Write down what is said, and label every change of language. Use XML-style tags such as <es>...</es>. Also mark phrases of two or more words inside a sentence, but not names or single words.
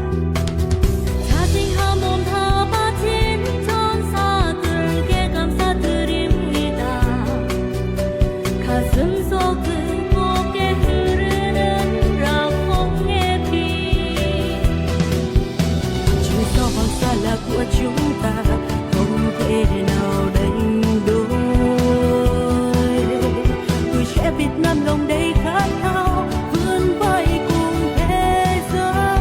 <ko>자신한 몸 다 바친 전사들께 감사드립니다. 가슴 속 뜨겁게 흐르는 rak홍의 피</ko> <vi>Chỉ do hoàng sa là của chúng ta, không thể nào đánh đổi. Tuổi trẻ Việt Nam lòng đầy khát khao, vươn vai cùng thế giới.</vi>